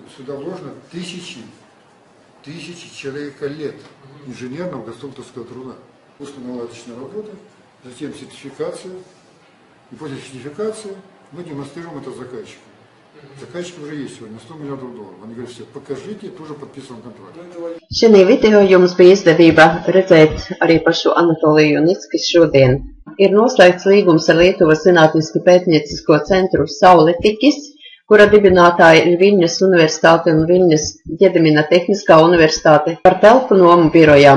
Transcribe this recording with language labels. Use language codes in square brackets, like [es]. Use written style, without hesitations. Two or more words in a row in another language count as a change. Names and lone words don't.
[ru] Сюда вложено тысячи человека лет инженерного конструкторского труда. Наладочная работа, затем сертификация. И после сертификации мы демонстрируем это заказчику. Заказчик уже есть сегодня, $100 миллионов. Они говорят, все, покажите, тоже подписан контракт. [lv] Šī video jums bija izdevība redzēt arī pašu Anatoliju Junicki šodien. Ir noslēgts līgums ar Lietuvas zinātniski pētniecisko centru Sauletikis, kura dibinātāja ir Viļņas universitāte un Viļņas Ģedimina tehniskā universitāte par telpu nomu birojām.